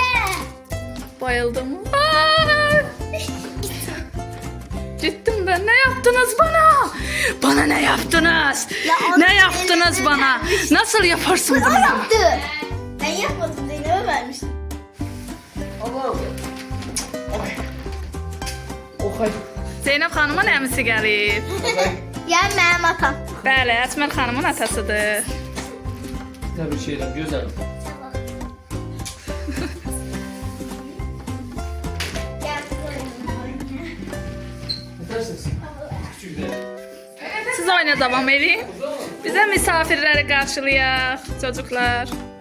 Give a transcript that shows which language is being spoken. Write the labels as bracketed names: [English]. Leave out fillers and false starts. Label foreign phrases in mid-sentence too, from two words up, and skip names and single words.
[Turkish] Bayıldım. Aa! Gittim ben. Ne yaptınız bana? Bana ne yaptınız? Ya onu Ne yaptınız Zeynep'e bana? vermiş. Nasıl yaparsın O bunu? yaptı. Ben yapmadım, Zeynep'e vermiştim. [Azerbaijani] Zeynep xanımın əmisi gəlib. [Turkish] Gel benim atam. [Azerbaijani] Bəli, Əsmər xanımın atasıdır. [Turkish] Tabii şeyler güzel. Gel. Yetersiniz. Küçük de. [Azerbaijani] Siz oyuna davam edin. Bizə misafirləri qarşılayaq, çocuklar.